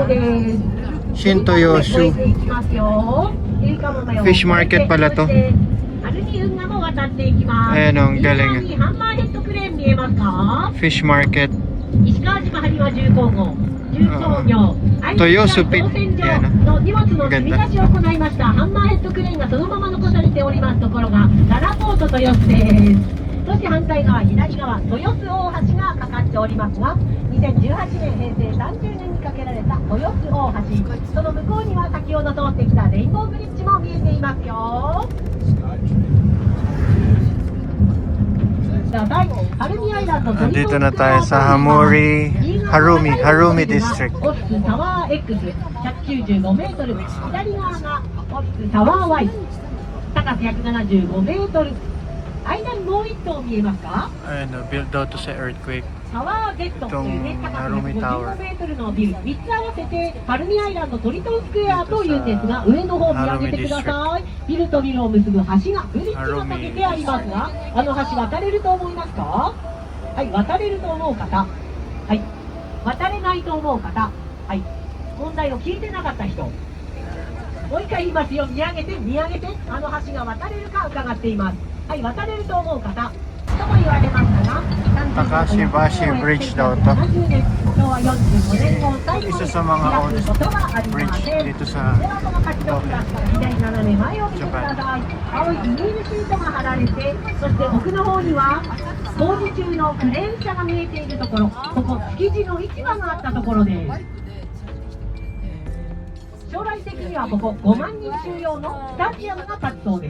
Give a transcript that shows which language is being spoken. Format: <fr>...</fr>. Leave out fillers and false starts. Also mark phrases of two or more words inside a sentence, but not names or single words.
<tl>Shintoyosu. Fish market pala to. Ayan, ang galing. Fish market. Toyosu Pit. Yan, no? Ganda.</tl> <ja>そして反対側、左側、豊洲大橋がかかっておりますが、2018年、平成30年にかけられた豊洲大橋、その向こうには先ほど通ってきたレインボーブリッジも見えていますよ。</ja> <tl>Nandito na tayo sa Harumi District.</tl> <ja>オフィスタワー X、195メートル、左側がオフィスタワー Y、高さ175メートル。間にもう一棟見えますか？</ja> <tl>Ayun, build daw to sa earthquake.</tl> <ja>タワー Z というね、高さ55メートルのビル、3つ合わせてパルミアイランドトリトンスクエアというんですが、上の方見上げてください。ビルとビルを結ぶ橋がブリッジがかけてありますが、あの橋渡れると思いますか？はい、渡れると思う方。はい、渡れないと思う方。はい、問題を聞いてなかった人。もう一回言いますよ。見上げて見上げて、あの橋が渡れるか伺っています。はい、渡れると思う方。とも言われましたが、</ja> <tl>Takashi Bridge daw to.</tl> <ja>70 年、昭和45年後最後に</ja> <tl>Isa sa mga</tl> <ja>開く</ja> <tl>oldest</tl> <ja>ことがありま</ja> <tl>bridge</tl> <ja>せん。</ja> <tl>dito sa</tl> <ja>ではこの勝ちのクラスから左斜め前を見てください。青いビニールシートが貼られて、そして奥の方には工事中のクレーン車が見えているところ、ここ築地の市場があったところです。将来的にはここ5万人収容のスタジアムが建つそうです。</ja>